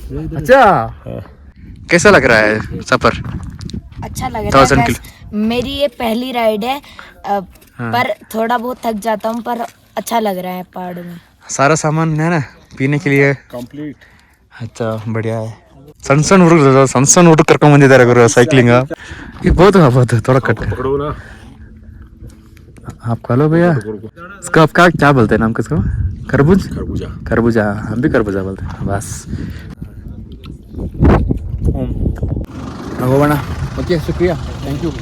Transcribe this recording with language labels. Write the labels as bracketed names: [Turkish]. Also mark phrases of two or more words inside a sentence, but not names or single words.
[Hindi] अच्छा हाँ. कैसा लग रहा है सफर? अच्छा लग रहा 1000 है. मेरी ये पहली राइड है, पर थोड़ा बहुत थक जाता हूँ, पर अच्छा लग रहा है पहाड़ में. सारा सामान है ना पीने के लिए कंप्लीट. अच्छा बढ़िया है. [Kannada] ಸಣ್ಣ ಸಣ್ಣ ಹುಡುಗ ಕರ್ಕೊಂಡ್ ಬಂದಿದ್ದಾರೆ ಗುರು ಸೈಕ್ಲಿಂಗ್. [Hindi] ये बहुत थोड़ा कट कर. पकड़ो ना आप खा लो भैया. इसका आपका क्या बोलते हैं नाम किसको? खरबूज. खरबूजा. हम भी खरबूजा बोलते हैं. बस भगवान. ओके शुक्रिया, [English] thank you.